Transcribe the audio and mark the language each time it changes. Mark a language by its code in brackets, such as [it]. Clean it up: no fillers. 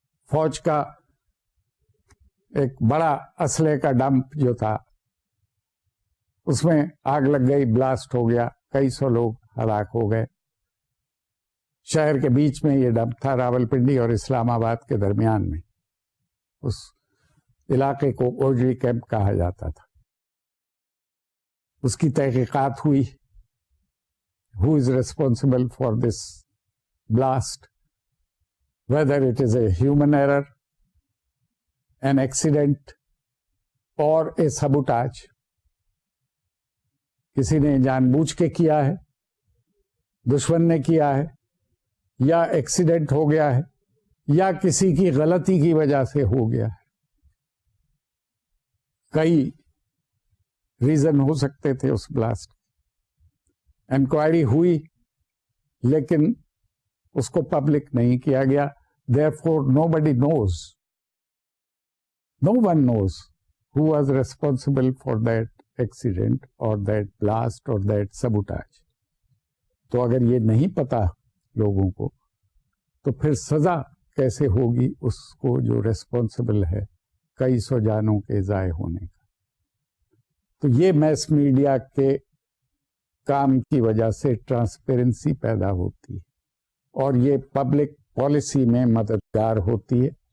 [ur] فوج کا ایک بڑا اسلحے کا ڈمپ جو تھا اس میں آگ لگ گئی، بلاسٹ ہو گیا، کئی سو لوگ ہلاک ہو گئے. شہر کے بیچ میں یہ ڈمپ تھا، راول پنڈی اور اسلام آباد کے درمیان میں. اس علاقے کو اوجڑی کیمپ کہا جاتا تھا. اس کی تحقیقات ہوئی، [en] who is responsible for this blast, whether it is a human error, an accident or a sabotage. [ur] کسی نے جان بوجھ کے کیا ہے، دشمن نے کیا ہے، یا ایکسیڈنٹ ہو گیا ہے، یا کسی کی غلطی کی وجہ سے ہو گیا ہے. کئی ریزن ہو سکتے تھے اس بلاسٹ. انکوائری ہوئی لیکن اس کو پبلک نہیں کیا گیا. [en] Therefore nobody knows, no one knows who was responsible for that accident or that blast or that sabotage. [ur] تو اگر یہ نہیں پتا لوگوں کو تو پھر سزا کیسے ہوگی اس کو جو ریسپانسبل ہے کئی سو جانوں کے ضائع ہونے کا؟ تو یہ میس میڈیا کے کام کی وجہ سے ٹرانسپیرنسی پیدا ہوتی ہے اور یہ پبلک پالیسی میں مددگار ہوتی ہے.